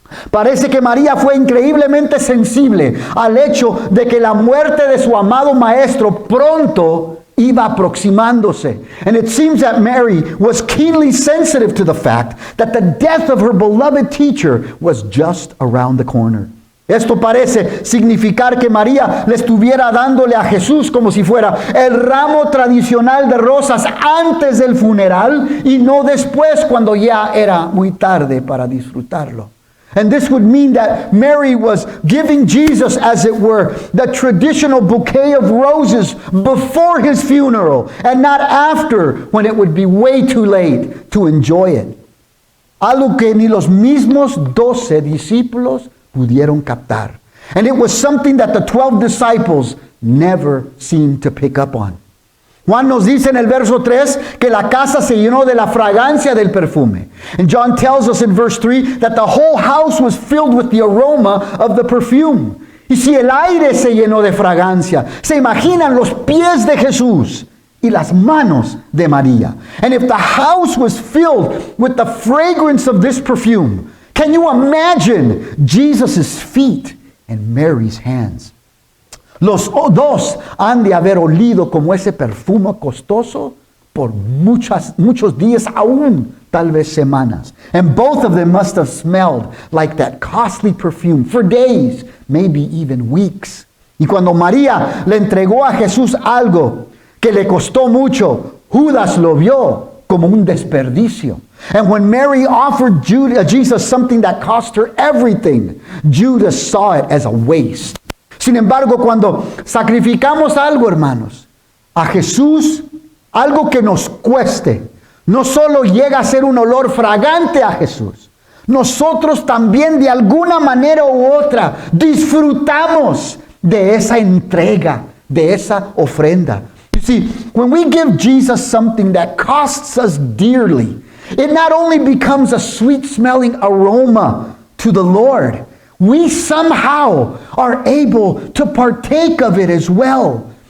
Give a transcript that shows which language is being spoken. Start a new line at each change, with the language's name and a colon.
Spanish: Parece que María fue increíblemente sensible al hecho de que la muerte de su amado maestro pronto iba aproximándose.
English: And it seems that Mary was keenly sensitive to the fact that the death of her beloved teacher was just around the corner.
Spanish: Esto parece significar que María le estuviera dándole a Jesús como si fuera el ramo tradicional de rosas antes del funeral y no después cuando ya era muy tarde para disfrutarlo.
English: And this would mean that Mary was giving Jesus, as it were, the traditional bouquet of roses before his funeral and not after, when it would be way too late to enjoy it.
Spanish: Algo que ni los mismos 12 discípulos pudieron captar.
English: And it was something that the 12 disciples never seemed to pick up on.
Spanish: Juan nos dice en el verso 3 que la casa se llenó de la fragancia del perfume.
English: And John tells us in verse 3 that the whole house was filled with the aroma of the perfume.
Spanish: Y si el aire se llenó de fragancia, se imaginan los pies de Jesús y las manos de María.
English: And if the house was filled with the fragrance of this perfume, Can you imagine Jesus' feet and Mary's hands?
Spanish: Los dos han de haber olido como ese perfume costoso por muchos días, aún tal vez semanas.
English: And both of them must have smelled like that costly perfume for days, maybe even weeks.
Spanish: Y cuando María le entregó a Jesús algo que le costó mucho, Judas lo vio como un desperdicio.
English: And when Mary offered Jesus something that cost her everything, Judas saw it as a waste.
Spanish: Sin embargo, cuando sacrificamos algo, hermanos, a Jesús, algo que nos cueste, no solo llega a ser un olor fragante a Jesús, nosotros también de alguna manera u otra disfrutamos de esa entrega, de esa ofrenda.
English: You see, when we give Jesus something that costs us dearly, it not only becomes a sweet-smelling aroma to the Lord, we somehow are able to partake of it as well.